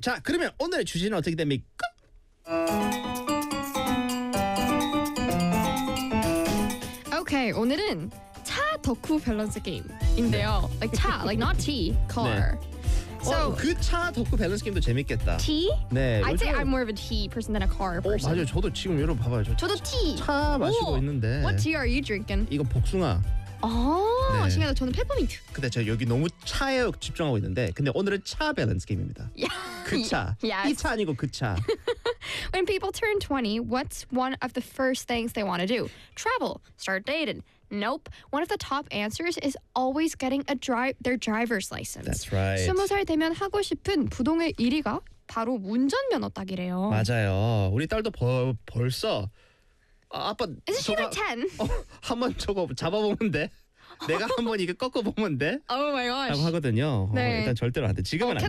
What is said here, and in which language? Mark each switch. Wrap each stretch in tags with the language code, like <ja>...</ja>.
<ko>자, 그러면 오늘의 주제는 어떻게 됩니까? 오케이, 오늘은 차 덕후 밸런스 게임인데요.</ko> <en>네. Like 차, like not tea, car. 네. So,</en> <ko>그 차 덕후 밸런스 게임도 재밌겠다.</ko> <en>Tea?</en> <ko>네.</ko> <en>I'd say I'm more of a tea person than a car person.</en> <ko>맞아요. 저도 지금 여러분 봐봐요. 저도 tea. 차 마시고 오, 있는데.</ko> <en>What tea are you drinking?</en> <ko>이거 복숭아. 네. 신기하다. 저는 페퍼민트. 근데 제가 여기 너무 차에 집중하고 있는데 근데 오늘은 차 밸런스 게임입니다. 그 차. Yes. 이 차 아니고 그 차.</ko> <en>When people turn 20, what's one of the first things they want to do? Travel, start dating. Nope. One of the top answers is always getting a their driver's license. That's right.</en> <ko>20살 되면 하고 싶은 부동의 1위가 바로 운전면허 따기래요. 맞아요. 우리 딸도 벌써 아빠</ko> <en>Is she like 10?</en> <ko>한번 저거 잡아보면 돼. 내가 한번 이거 꺾어보면 돼.</ko> <en>Oh my gosh.</en> <ko>라고 하거든요. 네. 일단 절대로 안 돼. 지금은 안 돼.</ko>